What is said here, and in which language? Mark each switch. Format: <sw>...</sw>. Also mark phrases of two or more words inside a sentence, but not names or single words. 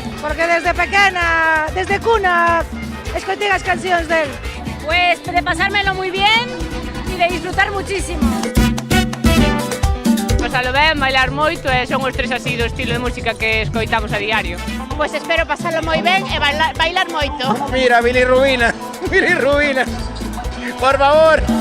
<gl>Porque desde pequena, desde cuna, escoitei as cancións del.</gl> <es>Pues de pasármelo muy bien y de disfrutar muchísimo.</es> <gl>Pasalo ben, bailar moito e son os tres así do estilo de música que escoitamos a diario.</gl> <es>Pues espero pasarlo</es> <gl>moi ben e bailar moito.</gl> <es>Mira, bilirrubina, por favor.</es>